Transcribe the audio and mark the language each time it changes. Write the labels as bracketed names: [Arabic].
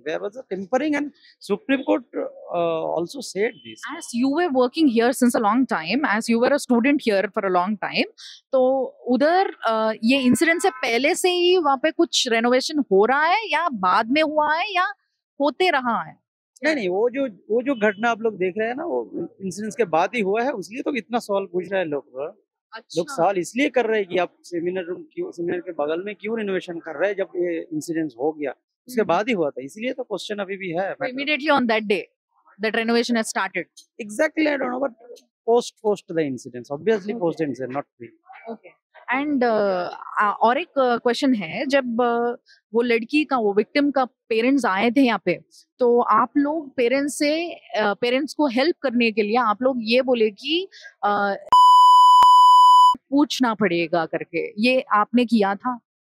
[English] There was a tampering, and Supreme Court also said this. As you were working here since a long time, [Hindi] as you were a student here for a long time, तो उधर ये incident से पहले से ही वहाँ पे कुछ renovation हो रहा है या बाद में हुआ है या होते रहा है? नहीं, वो जो घटना आप लोग देख रहे हैं ना, वो इंसिडेंस के बाद ही हुआ है. इसलिए तो इतना सवाल पूछ रहे हैं लोग. लोग सवाल इसलिए कर रहे हैं कि आप सेमिनार के बगल में क्यों रिनोवेशन कर रहे हैं जब ये इंसिडेंट हो गया. उसके बाद ही हुआ था, इसलिए तो क्वेश्चन अभी भी है. [English] Immediately on that day, that renovation has started. Exactly, I don't know, but post the incidents, obviously post the incident, not pre. Okay. [Hindi] And और एक क्वेश्चन है, जब वो लड़की का, वो विक्टिम का पेरेंट्स आए थे यहाँ पे, तो आप लोग पेरेंट्स को हेल्प करने के लिए आप लोग ये बोले कि पूछना पड़ेगा करके, ये आपने किया था?